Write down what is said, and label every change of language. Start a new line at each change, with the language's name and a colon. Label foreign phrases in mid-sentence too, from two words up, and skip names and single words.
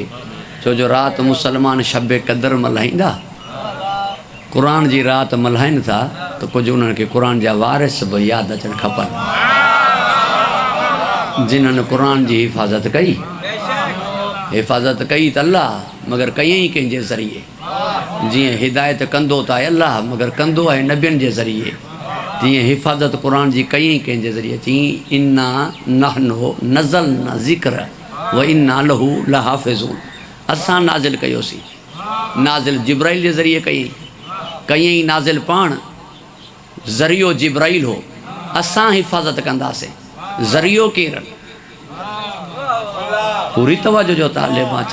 Sindhi: छो जो राति मुसलमान शब क़दर मल्हाईंदा, क़ुरान जी राति मल्हाइनि था त कुझु उन्हनि खे क़ुरान जा वारिस बि यादि अचणु खपनि, जिन्हनि क़ुरान जी हिफ़ाज़त कई त अल्लाह मगर कयईं कंहिंजे ज़रिए। जीअं हिदायत कंदो त आहे अल्लाह मगर कंदो आहे नबियनि जे ज़रिए। तीअं हिफ़ाज़त क़ुरान जी कयईं कंहिंजे ज़रिए।
Arabic: तीअं إنا نحن نزلنا ذكر وإنا له لحافظون.
Sindhi: असां नाज़िल कयोसीं, नाज़िल जिब्राइल जे ज़रिए कयईं नाज़िल पाण, ज़रियो जिब्राइल हो। असां हिफ़ाज़त कंदासीं, ज़रियो केरु? पूरी तवज्जो जो तालिब आहे।